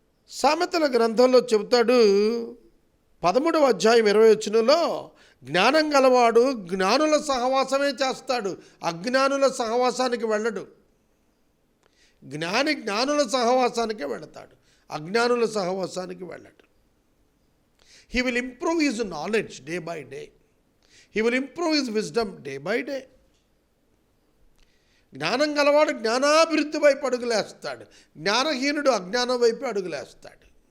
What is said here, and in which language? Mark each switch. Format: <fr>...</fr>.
<te>సామెతల గ్రంథంలో చెబుతాడు 13వ అధ్యాయం 20వ వచనంలో, జ్ఞానం గలవాడు జ్ఞానుల సహవాసమే చేస్తాడు, అజ్ఞానుల సహవాసానికి వెళ్ళడు. జ్ఞాని జ్ఞానుల సహవాసానికే వెళతాడు, అజ్ఞానుల సహవాసానికి వెళ్ళడు. He will improve his knowledge day by day.</te> <en>He will improve his wisdom day by day.</en> <te>జ్ఞానం గలవాడు జ్ఞానాభివృద్ధి వైపు అడుగులేస్తాడు, జ్ఞానహీనుడు అజ్ఞానం వైపు అడుగులేస్తాడు.</te>